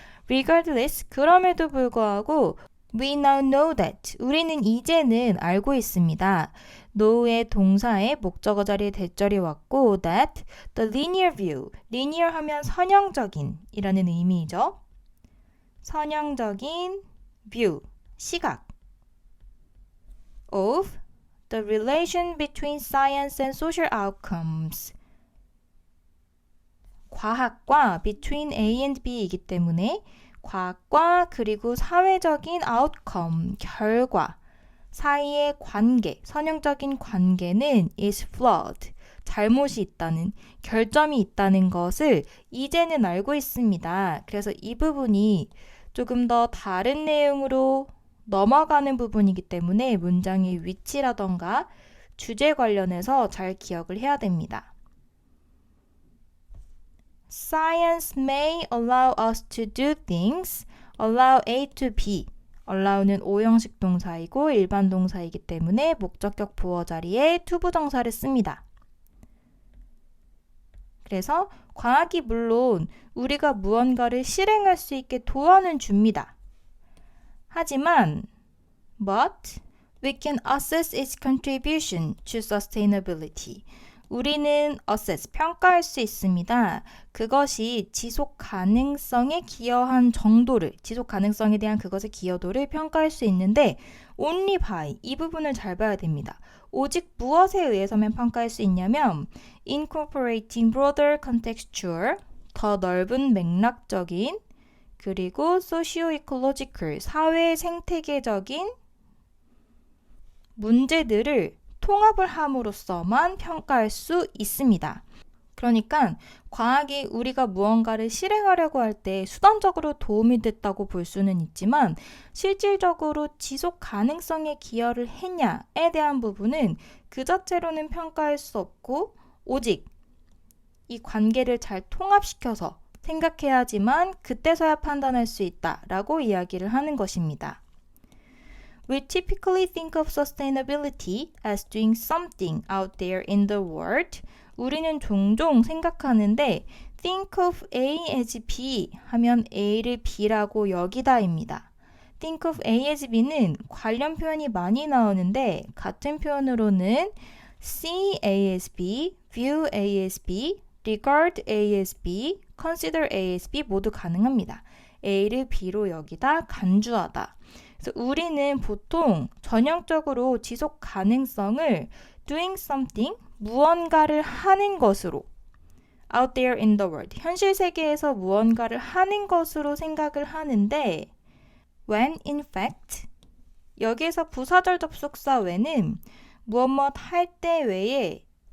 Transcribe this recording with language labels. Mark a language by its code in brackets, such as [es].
[en] Regardless, [ko] 그럼에도 불구하고 [en] We now know that, [ko] 우리는 이제는 알고 있습니다. know의 동사에 목적어 자리에 대절이 왔고 [en] that the linear view, [ko] linear 하면 선형적인 이라는 의미이죠. [en] 선형적인 view, 시각 of the relation between science and social outcomes, [ko] 과학과 [en] between A and B [ko] 이기 때문에 과학과 그리고 사회적인 outcome, 결과 사이의 관계, 선형적인 관계는 [en] is flawed, [ko] 잘못이 있다는, 결점이 있다는 것을 이제는 알고 있습니다. 그래서 이 부분이 조금 더 다른 내용으로 넘어가는 부분이기 때문에 문장의 위치라던가 주제 관련해서 잘 기억을 해야 됩니다. [en] Science may allow us to do things, allow A to B. [ko] allow는 오형식 동사이고 일반 동사이기 때문에 목적격 보어 자리에 투부정사를 씁니다. 그래서 과학이 물론 우리가 무언가를 실행할 수 있게 도와는 줍니다. [en] 하지만 but we can assess its contribution to sustainability. [ko] 우리는 assess, 평가할 수 있습니다. 그것이 지속 가능성에 기여한 정도를, 지속 가능성에 대한 그것의 기여도를 평가할 수 있는데 [en] only by, [ko] 이 부분을 잘 봐야 됩니다. 오직 무엇에 의해서만 평가할 수 있냐면 [en] incorporating broader contextual, [ko] 더 넓은 맥락적인, 그리고 socio-ecological, 사회 생태계적인 문제들을 통합을 함으로써만 평가할 수 있습니다. 그러니까 과학이 우리가 무언가를 실행하려고 할 때 수단적으로 도움이 됐다고 볼 수는 있지만 실질적으로 지속 가능성에 기여를 했냐에 대한 부분은 그 자체로는 평가할 수 없고 오직 이 관계를 잘 통합시켜서 생각해야지만 그때서야 판단할 수 있다라고 이야기를 하는 것입니다. [en] We typically think of sustainability as doing something out there in the world. [ko] 우리는 종종 생각하는데 [en] think of A as B [ko] 하면 A를 B라고 여기다입니다. [en] think of A as B [ko] 는 관련 표현이 많이 나오는데 같은 표현으로는 [en] see A as B, [ko] view A as B, regard A as B, consider A as B 모두 가능합니다. A를 B로 여기다 간주하다. 그래서 우리는 보통 전형적으로 지속 가능성을 [en] doing something, [ko] 무언가를 하는 것으로 [en] out there in the world, [ko] 현실 세계에서 무언가를 하는 것으로 생각을 하는데 [en] when in fact, [ko] 여기에서 부사절 접속사 when은 무엇 할 때 외에